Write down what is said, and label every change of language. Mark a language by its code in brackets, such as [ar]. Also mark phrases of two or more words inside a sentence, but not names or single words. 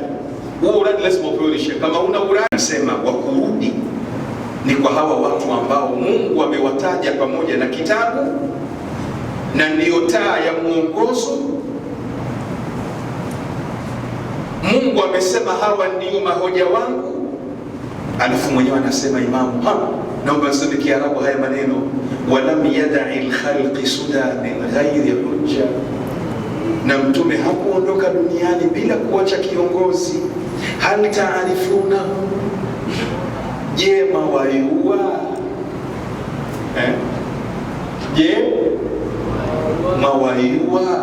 [sw] Huo uradi lazima upewe shekhe. Kama huna uradi, nasema wa kurudi ni kwa hawa watu ambao Mungu amewataja pamoja na kitabu na ndiyo taa ya mwongozo. Mungu amesema hawa ndiyo mahoja wangu, alafu mwenyewe anasema Imamu, naomba niseme Kiarabu haya maneno, [ar] ولم يدع الخلق سدى من غير حجة. [sw] Na mtume hakuondoka duniani bila kuacha kiongozi. [ar] هل تعرفون, [sw] je mawaiua? Je mawaiua?